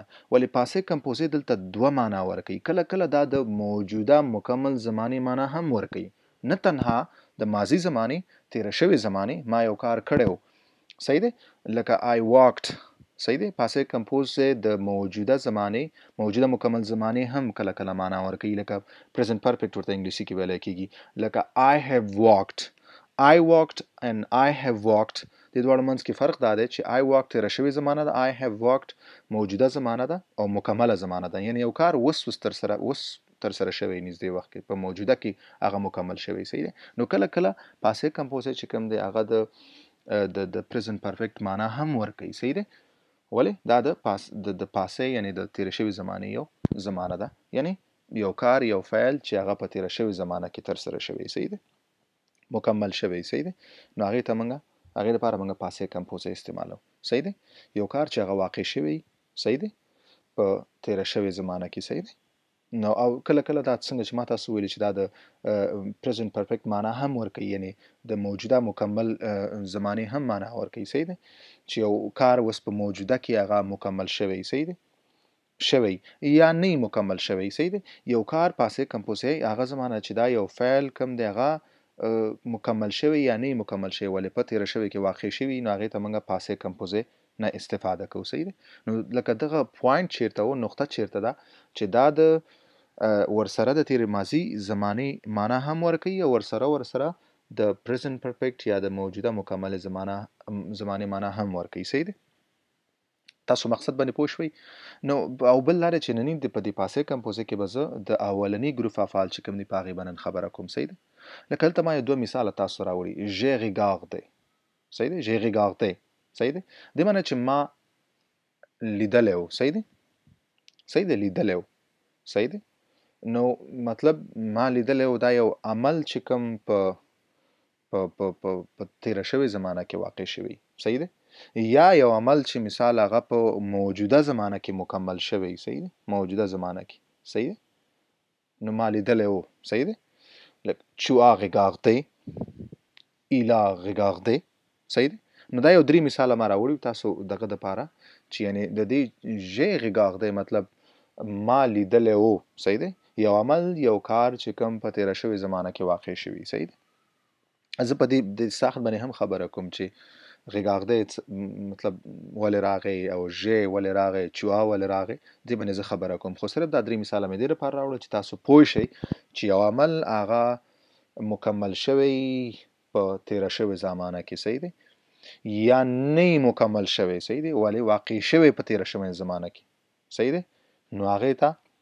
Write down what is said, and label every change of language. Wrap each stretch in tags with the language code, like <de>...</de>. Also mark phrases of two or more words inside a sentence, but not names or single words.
<ps>ولې</ps> <fr>passé composé</fr> <ps>دلته دوه معنا ورکوي. کله کله دا د موجوده مکمل زمانې معنا هم ورکوي، نه تنها د ماضي زمانې، تیر شوی زمانې، ما یو کار کړی و. صحیح دی، لکه</ps> <en>I walked.</en> <ps>صحیح دی.</ps> <fr>passé composé</fr> <ps>د موجوده زمانې، موجوده مکمل زمانې هم کله کله معنا ورکوي، لکه</ps> <en>present perfect</en> <ps>ورته انګلیسي کې ویلی کېږي، لکه</ps> <en>I have walked. I walked and I have walked،</en> <ps>د دواړو منځ کې فرق دا دی چې</ps> <en>I walked</en> <ps>تېره شوې زمانه ده،</ps> <en>I have walked</en> <ps>موجوده زمانه ده او مکمله زمانه ده، یعنی یو کار اوس تر سره شوی، نږدې وخت کې په موجوده کې هغه مکمل شوی. صحیح دی. نو کله کله</ps> <fr>passé composé</fr> <ps>چې کوم دی هغه د</ps> <en>present perfect</en> <ps>معنا هم ورکوي. صحیح دی. ولې دا د پاسې یعنی د تېره شوې زمانې یو زمانه ده، یعنی یو کار یو فعل چې هغه په تېره شوې زمانه کې تر سره شوی. صحیح دی، مکمل شوی. صحیح دی. نو هغې لپاره موږ</ps> <fr>passé composé</fr> <ps>استعمالو. صحیح دی. یو کار چې هغه واقع شوی، صحیح دی، په تېره شوې زمانه کې. صحیح دی. نو او کله کله دا څنګه چې ما تاسو ویلي چې دا د</ps> <en>present perfect</en> <ps>معنا هم ورکوي، یعنی د موجوده مکمل زمانې هم معنا ورکوي. صحیح دی، چې یو کار اوس په موجوده کې هغه مکمل شوی. صحیح دی، شوی یا نه مکمل شوی. صحیح دی. یو کار</ps> <fr>passé composé</fr> <ps>هغه زمانه چې دا یو فعل کوم دی هغه مکمل شوی یا نه مکمل شوی، ولې په تېره شوی کې واقع شوی، نو هغې ته موږ</ps> <fr>passé composé</fr> <ps>نه استفاده کوو. صحیح دی. نو لکه دغه پوینټ چیرته و، نقطه چیرته ده چې دا د ورسره د تېرې ماضي زمانې معنا هم ورکوي او ورسره د</ps> <en>present perfect</en> <ps>یا د موجوده مکمل زمانې معنا هم ورکوي. صحیح دی. تاسو مقصد باندې پوه شوئ. نو او بل لاره چې نننۍ په دې</ps> <fr>passé composé</fr> <ps>کې به زه د اولني ګروپ افعال چې کوم دي په هغې به نن خبره کوم. صحیح دی. لکه هلته ما یو دوه مثاله تاسو راوړي.</ps> <fr>j'ai regardé.</fr> <ps>صحیح دی.</ps> <fr>j'ai regardé.</fr> <ps>صحیح دی. دې معنی چې ما لیدلی و. صحیح دی. صحیح دی، لیدلی و. صحیح دی. نو مطلب ما لیدلی و دا یو عمل چې کوم په تېره شوې زمانه کې واقع شوی. صحیح دی. یا یو عمل چې مثال هغه په موجوده زمانه کې مکمل شوی. صحیح دی. موجوده زمانه کې. صحیح دی. نو ما لیدلی و. صحیح دی.</ps> <fr>tu as regardé، il a regardé.</fr> <ps>صحیح دی. نو دا یو 3 مثاله ما راوړي تاسو دغه دپاره چې یعنې د دې</ps> <fr>j'ai regardé</fr> <ps>مطلب ما لیدلی و. صحیح دی. یو عمل یو کار چې کوم په تېره شوې زمانه کې واقع شوي. صحیح دی. زه په دې د ساخت باندې هم خبره کوم چې غیګاغده مطلب ولې راغی او ژ ولې راغی چوا ولې راغی دې باندې زه خبره کوم خو صرف دا درې مثال مې دې لپاره راوړل چې تاسو پوه شئ چې یو عمل هغه مکمل شوی په تیره شوی زمانه کې صحیح دی یا نه مکمل شوی صحیح دی ولی واقع شوی په تیره شوی زمانه کې صحیح دی نو هغه ته</ps>